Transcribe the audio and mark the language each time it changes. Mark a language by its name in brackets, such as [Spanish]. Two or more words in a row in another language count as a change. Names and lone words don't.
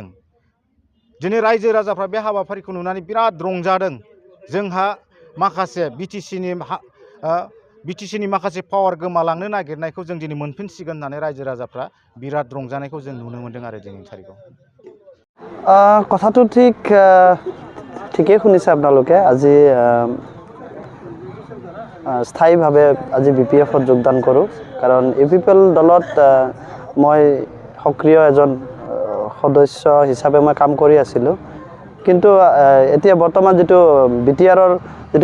[Bodo] दिनै रायजो राजाफ्रा बे हाबाफारिखौ नुनानै बिराद रंजादों। जोंहा माखासे BTCनि माखासे पावार गोमालांनो नागिरनायखौ जों दिनै मोनफिनसिगोन होननानै रायजो राजाफ्रा बिराद रंजानायखौ जों नुनो मोन्दों आरो दिनैनि तारिखआव। [Assamese] কথাটো ঠিকেই শুনিছে আপোনালোকে। আজি স্থায়ীভাৱে আজি BPF-ত যোগদান কৰোঁ কাৰণ UPPL দলত মই সক্ৰিয় এজন সদস্য হিচাপে মই কাম কৰি আছিলোঁ কিন্তু এতিয়া বৰ্তমান যিটো BTR-ৰ যিটো